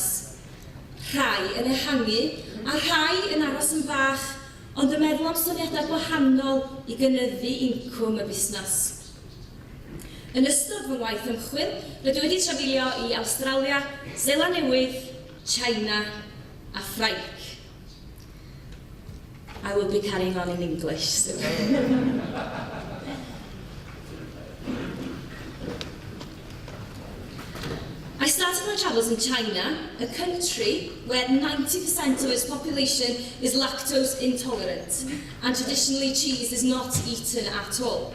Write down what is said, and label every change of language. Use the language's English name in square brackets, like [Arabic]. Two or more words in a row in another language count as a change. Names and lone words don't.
[Welsh] Rhai yn ehangu a rhai yn aros yn fach, ond yn meddwl am syniadau gwahanol i gynyddu incwm y busnes. Yn ystod fy ngwaith ymchwil, rydw wedi trafeilio i Awstralia, Seland Newydd, China a Ffrainc. [English] I will be carrying on in English soon. I started my travels in China, a country where 90% of its population is lactose intolerant, and traditionally cheese is not eaten at all.